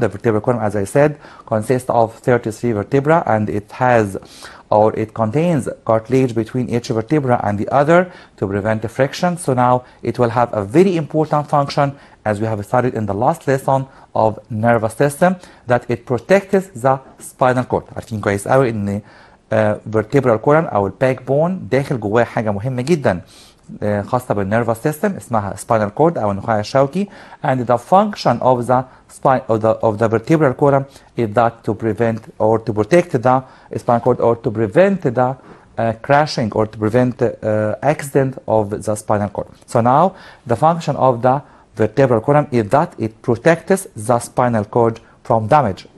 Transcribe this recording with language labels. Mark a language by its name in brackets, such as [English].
[English] The vertebral column, as I said, consists of 33 vertebra, and it contains cartilage between each vertebra and the other to prevent the friction. So now it will have a very important function, as we have studied in the last lesson of nervous system, that it protects the spinal cord. [Arabic] عارفين كويس قوي ان [English] vertebral column [Arabic] او الباك داخل جواه حاجه مهمه جدا خاصه بالنيرفس سيستم اسمها [English] spinal cord [Arabic] او النخاع الشوكي. [English] And the function of the spine of the vertebral column is that to prevent or to protect the spinal cord, or to prevent the crashing or to prevent accident of the spinal cord. So now the function of the vertebral column is that it protects the spinal cord from damage.